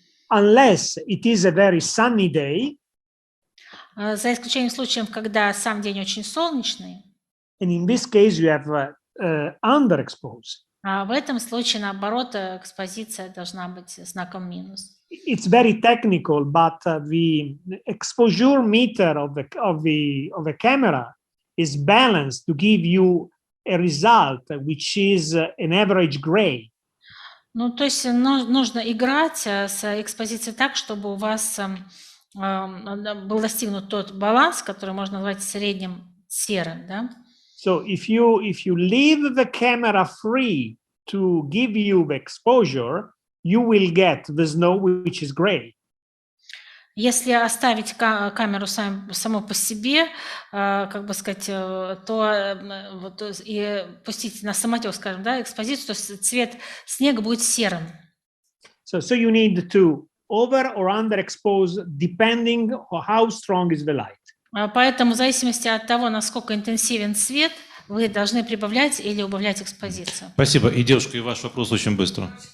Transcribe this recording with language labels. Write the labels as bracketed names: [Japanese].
[English] Unless it is a very sunny day. [Russian] За исключением случаев, когда сам день очень солнечный. [English] And in this case, you have underexposed. [Russian] А в этом случае, наоборот, экспозиция должна быть знаком минус. [English] It's very technical, but the exposure meter of the camera is balanced to give you a result which is an average gray. [Russian] Ну, то есть нужно играть с экспозицией так, чтобы у вас был достигнут тот баланс, который можно назвать средним серым, да? [English] So if you leave the camera free to give you the exposure, you will get the snow which is gray. [Russian] Если оставить камеру саму по себе, как бы сказать, то вот, и пустить на самотек, скажем, да, экспозицию, то цвет снега будет серым. [English] So you need to over or underexpose depending on how strong is the light. [Russian] Поэтому в зависимости от того, насколько интенсивен свет, вы должны прибавлять или убавлять экспозицию. Спасибо. И, девушка, и ваш вопрос очень быстро.